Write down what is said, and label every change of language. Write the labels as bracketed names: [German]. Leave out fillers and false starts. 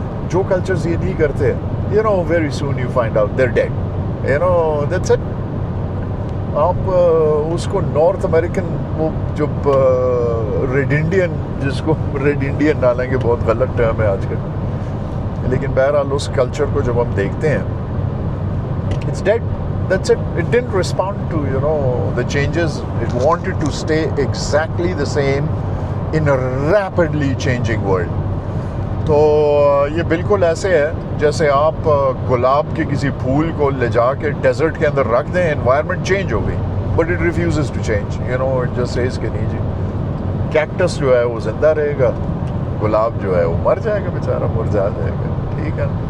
[Urdu] جو کلچرز یہ نہیں کرتے, [English] You know very soon you find out they're dead, you know that's it. [Urdu] آپ اس کو نارتھ امریکن وہ جو ریڈ انڈین, جس کو ریڈ انڈین ڈالیں گے بہت غلط ٹرم ہے آج کل, لیکن بہرحال اس کلچر کو جب ہم دیکھتے ہیں [English] It's dead, that's it. It didn't respond to, you know, the changes. It wanted to stay exactly the same in a rapidly changing world. [Urdu] تو یہ بالکل ایسے ہے جیسے آپ گلاب کے کسی پھول کو لے جا کے ڈیزرٹ کے اندر رکھ دیں, انوائرمنٹ چینج ہو گئی, [English] but it refuses to change, you know, it just says [Urdu] کہ نہیں جی, کیکٹس جو ہے وہ زندہ رہے گا, گلاب جو ہے وہ مر جائے گا, بیچارہ مرجھا جائے گا, ٹھیک ہے.